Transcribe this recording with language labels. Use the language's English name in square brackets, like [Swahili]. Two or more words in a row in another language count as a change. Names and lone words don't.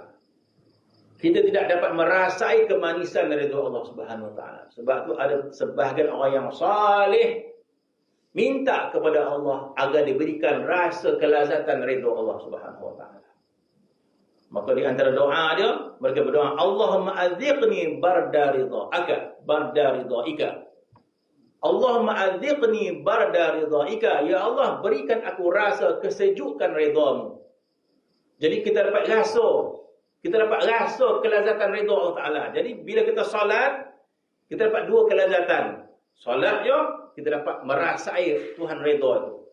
[Malay] Kita tidak dapat merasai kemanisan redha Allah [Arabic] سبحانه وتعالى. [Malay] Sebab tu ada sebahagian orang yang saleh minta kepada Allah agar diberikan rasa kelazatan redha Allah [Arabic] سبحانه وتعالى. [Malay] Maka di antara doa dia, mereka berdoa, [Arabic] اللهم أذقني برد رضاك، برد رضاك. اللهم أذقني برد رضاك. [Malay] Ya Allah, berikan aku rasa kesejukan redhamu. Jadi kita dapat rasa kelazatan redha Allah Taala. Jadi bila kita salat, kita dapat dua kelazatan. Salat je kita dapat merasai Tuhan redha itu.